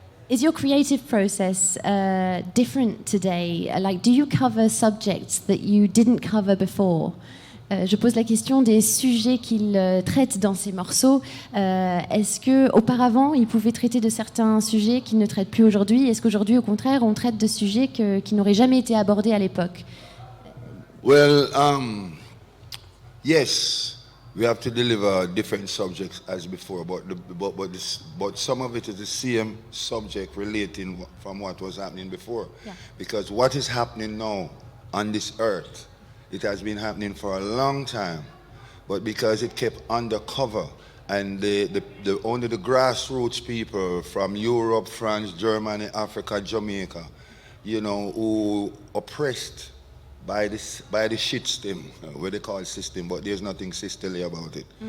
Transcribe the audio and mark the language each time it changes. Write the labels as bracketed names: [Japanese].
[English] Is your creative process different today? Like, do you cover subjects that you didn't cover before? [French] Je pose la question des sujets qu'il traite dans ses morceaux. Est-ce qu'auparavant, il pouvait traiter de certains sujets qu'il ne traite plus aujourd'hui? Est-ce qu'aujourd'hui, au contraire, on traite de sujets qui n'auraient jamais été abordés à l'époque? [English] Well, yes, we have to deliver different subjects as before, but some of it is the same subject relating from what was happening before. Yeah. Because what is happening now on this earth, it has been happening for a long time, but because it kept undercover, and only the grassroots people from Europe, France, Germany, Africa, Jamaica, who oppressed by the shit system, what they call system, but there's nothing sisterly about it.